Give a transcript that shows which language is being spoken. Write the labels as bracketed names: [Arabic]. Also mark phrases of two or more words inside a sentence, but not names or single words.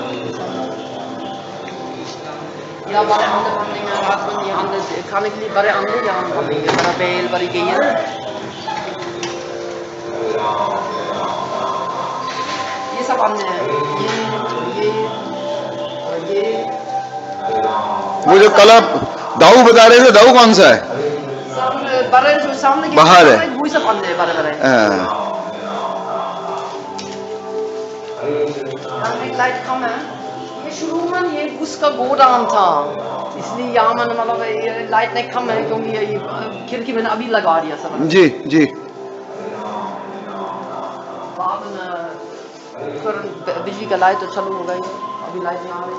[Hindi] यहाँ बड़े अंडे बनेंगे रात में, यहाँ अंडे खाने के लिए बड़े अंडे यहाँ बनेंगे, बड़ा बेल बड़ी गई है। ये सब अंडे हैं, ये वो जो कल आप दाऊ बता रहे थे, दाऊ कौन सा है? [Dutch] सब Barren zo samen. [Hindi] बाहर है। [Dutch] Hoe is dat andere barren? [Hindi] हाँ, लाइट कम है। ये शुरू में ये उसका गोदाम था, इसलिए यहाँ मैंने मतलब ये लाइट नहीं कम है क्योंकि ये खिड़की मैंने अभी लगा दिया सब। जी जी। बाद में बिजली का लाइट तो चालू हो गई, अभी लाइट नहीं आ रही।